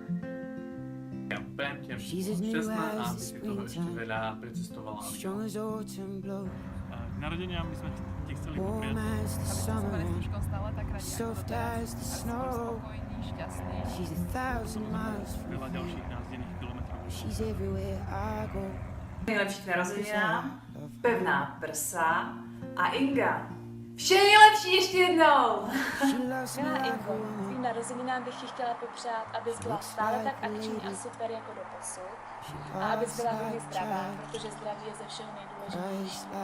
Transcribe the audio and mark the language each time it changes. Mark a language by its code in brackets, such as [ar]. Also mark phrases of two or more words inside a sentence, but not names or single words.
[sk] Ja prajem ti, aby si bola šťastná a aby si toho ešte veľa precestovala. K narodeniam by sme ti chceli popriať, aby ste sa mali s Duškom stále tak radi ako doteraz, a skôr spokojný, šťastný. veľa ďalších názdených kilometrov. [cs] Nejlepší k narozeninám, pevná prsa a Inga. Vše nejlepší ještě jednou! Milá Ingo, svým narozeninám bych ti chtěla popřát, abys byla stále tak akční a super jako doposud a abys byla hodně zdravá, protože zdraví je ze všeho nejdůležitější.